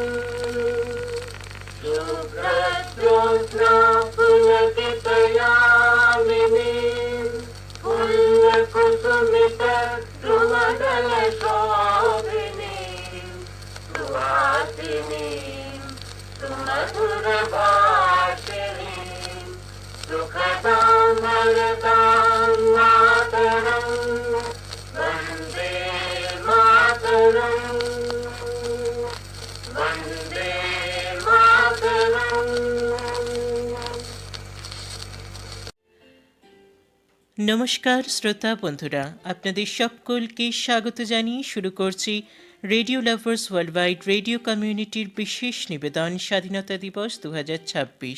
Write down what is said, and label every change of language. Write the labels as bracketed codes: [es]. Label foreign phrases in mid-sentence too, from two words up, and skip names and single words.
[sa] पुलकितयामिनीं पुल्लकुसुमितद्रुमदलशोभिनीं सुहासिनीं सुमधुरभाषिणीं सुखदां वरदां मातरं वन्दे मातरम् वन्दे [bn] নমস্কার শ্রোতা বন্ধুরা, আপনাদের সকলকে স্বাগত জানিয়ে শুরু করছি রেডিও লাভার্স ওয়ার্ল্ডওয়াইড রেডিও কমিউনিটির বিশেষ নিবেদন স্বাধীনতা দিবস 2026।